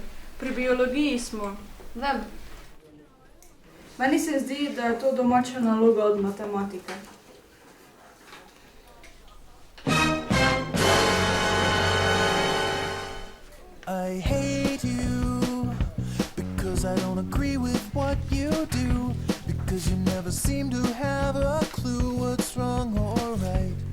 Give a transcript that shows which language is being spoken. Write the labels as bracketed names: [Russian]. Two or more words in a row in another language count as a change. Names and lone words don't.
[Slovenian] pri biologiji smo. Vem. Meni se zdi, da je to domača naloga od matematike. [English] I hate you because I don't agree with what you do, because you never seem to have a clue what's wrong or right.